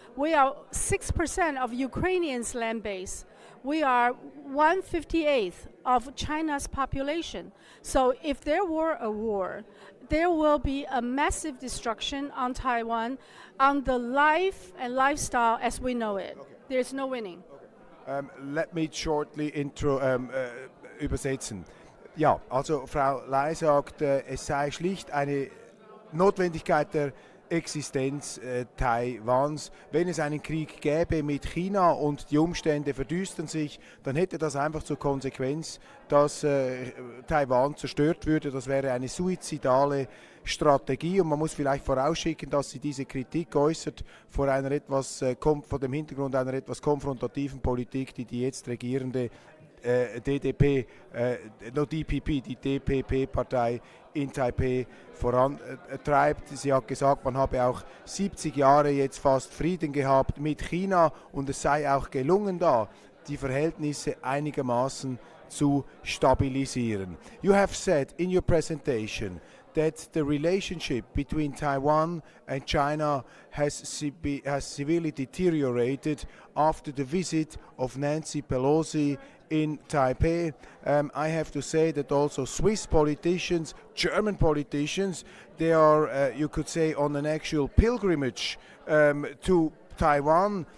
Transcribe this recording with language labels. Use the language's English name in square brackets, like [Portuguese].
[English] We are 6% of Ukrainians' land base. We are 1/58th of China's population. So if there were a war, there will be a massive destruction on Taiwan, on the life and lifestyle as we know it. Okay. There's no winning. Okay. Let me shortly übersetzen. [German] Ja, also Frau Lei sagt, es sei schlicht eine Notwendigkeit der Existenz Taiwans. Wenn es einen Krieg gäbe mit China und die Umstände verdüstern sich, dann hätte das einfach zur Konsequenz, dass Taiwan zerstört würde. Das wäre eine suizidale Strategie, und man muss vielleicht vorausschicken, dass sie diese Kritik äußert vor vor dem Hintergrund einer etwas konfrontativen Politik, die jetzt regierende DPP, die DPP-Partei in Taipei vorantreibt. Sie hat gesagt, man habe auch 70 Jahre jetzt fast Frieden gehabt mit China, und es sei auch gelungen, da die Verhältnisse einigermaßen zu stabilisieren. [English] You have said in your presentation that the relationship between Taiwan and China has severely deteriorated after the visit of Nancy Pelosi in Taipei. I have to say that also Swiss politicians, German politicians, they are, you could say, on an actual pilgrimage to Taiwan.